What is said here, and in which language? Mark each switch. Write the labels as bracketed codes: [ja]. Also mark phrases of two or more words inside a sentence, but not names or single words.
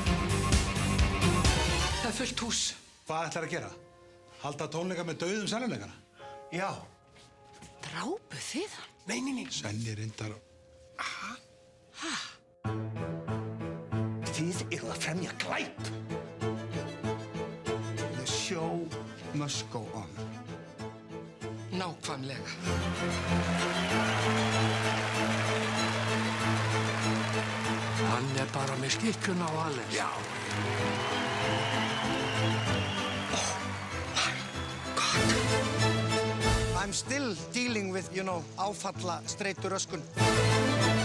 [is] Það er fullt hús. Hvað ætlar að gera? Halda tónleika með dauðum seljuleikara? Já. Drápuð þið hann? Nei. Senni reyndar... Ha? Þið eru að fremja glæp. [en] The show must go on. [is] Nákvæmlega. Hann bara með skikkjuna á Alex. Já. [en] I'm still dealing with, [is] áfalla streituröskun.